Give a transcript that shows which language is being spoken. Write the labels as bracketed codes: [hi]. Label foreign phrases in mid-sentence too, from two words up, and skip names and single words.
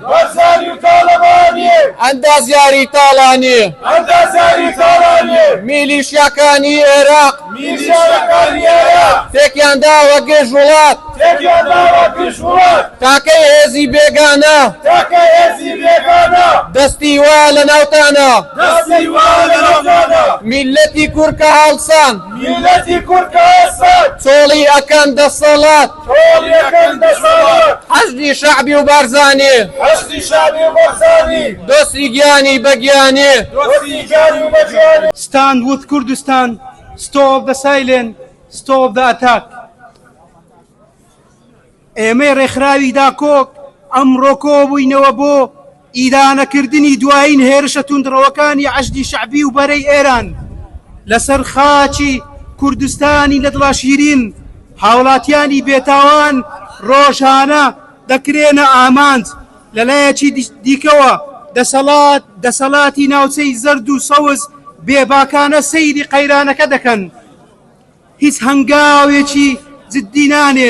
[ckb] ئەندازیاری تاڵانی میلیشیاکانی عێراق تێکیان داوە گەژ وڵات تاکەی هێزی بێگانە دەستی وا لە ناوتانە میلەتی کورکە هەڵسان چۆڵی ئەکەن دەسەڵات حەشدی شەعبی و بارزانی دۆستی گیانی بە گیانی. [en] Stand with Kurdistan stop the silence, stop the attack. [ckb] ئێمەی ڕێکخراوی داکۆک ئەمڕۆ کۆبووینەوە بۆ ئیدانەکردنی دوایین هێرشە توندڕەوەکانی عەشدی شەعبی و بەرەی ئێران لەسەر خاچی کوردستانی لە دڵە شیرین. هاوڵاتیانی بێتاوان ڕۆژانە دەکرێنە ئامانج لەلایەکی دیکەوە دەسەڵاتی ناوچەی زەرد و سەوز بێباکانە سەیری قەیرانەکە دەکەن، هیچ هەنگاوێکی جددی نانێن.